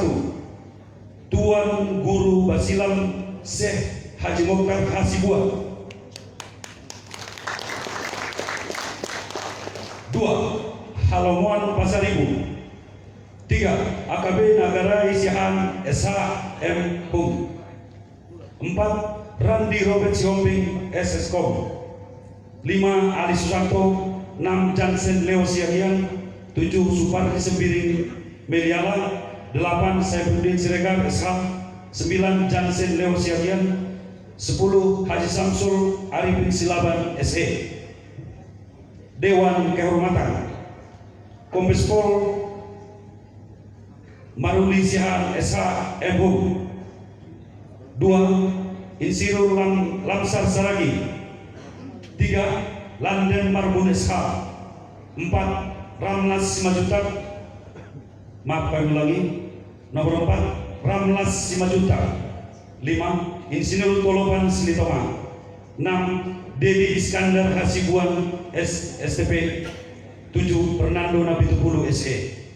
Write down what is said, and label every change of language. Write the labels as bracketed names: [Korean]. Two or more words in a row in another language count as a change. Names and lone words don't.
[Indonesian] Tuan Guru Basilam Syekh Haji Mokhtar Hasibuan. 2. Halamuan Pasar Ibu. 3. AKB Nagara Isihan SH.M. Hum. 4. Randi Robert Sihombing SSKOM. 5. Ali Susanto. 6. Jansen Leo Siagian. 7. Supardi Sembiring Meliala. 8. Saifuddin Siregar SH. 9. Jansen Leo Siagian. 10. Haji Samsul Arifin Silaban SE. Dewan Kehormatan Kombes Pol Maruli Sihan SH MHUM. 2. Insinyur Lamsar Saragi. 3. Landen Marbun SH. 4. Ramlas Simajutak. Maaf kami ulangi. Nomor 4. Ramlas Simajutak. 5. Insinyur Tolopan Silitoma. 6. Dedi Iskandar Hasibuan STP. 7. Fernando Nabitupulu SE.